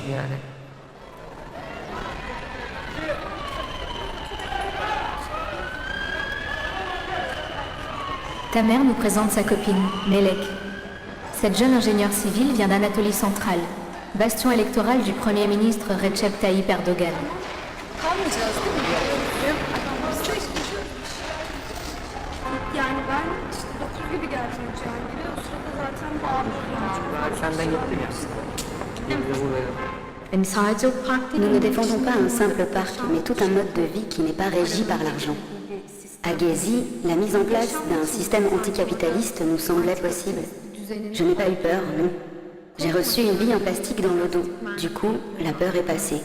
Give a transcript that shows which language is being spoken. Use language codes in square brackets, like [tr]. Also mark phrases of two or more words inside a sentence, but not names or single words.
[fr] Tamer nous présente sa copine, Melek. Cette jeune ingénieure civile vient d'Anatolie centrale, bastion électoral du Premier ministre Recep Tayyip Erdogan. [tr] Yani ben işte 9 gibi geldim Cihangir'e. O sırada zaten bağlı. [fr] Nous ne défendons pas un simple parc, mais tout un mode de vie qui n'est pas régi par l'argent. À Gezi, la mise en place d'un système anticapitaliste nous semblait possible. Je n'ai pas eu peur, non. J'ai reçu une bille en plastique dans le dos. Du coup, la peur est passée.